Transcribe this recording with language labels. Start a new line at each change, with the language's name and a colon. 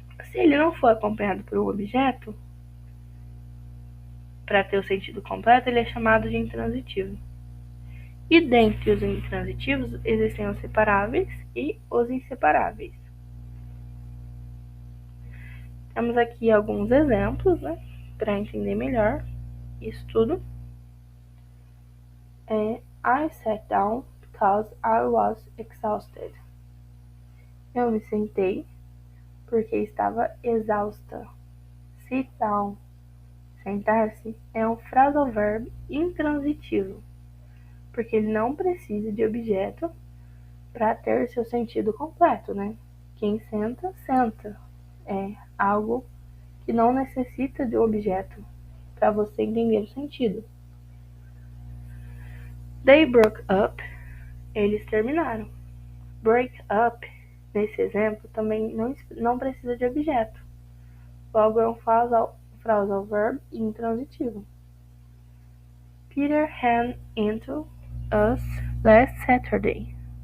Portuguese: Se ele não for acompanhado por um objeto, para ter o sentido completo, ele é chamado de intransitivo. E dentre os intransitivos, existem os separáveis e os inseparáveis. Temos aqui alguns exemplos, né, para entender melhor isso tudo.
English: I sat down because I was exhausted.
Portuguese: Eu me sentei porque estava exausta. Sit down, sentar-se, é um phrasal verb intransitivo, porque ele não precisa de objeto para ter seu sentido completo, né? Quem senta, senta. É algo que não necessita de objeto para você entender o sentido.
English: They broke up.
Portuguese: Eles terminaram. Break up, nesse exemplo, também não precisa de objeto. Logo, é um phrasal verb intransitivo.
English: Peter ran into us last Saturday.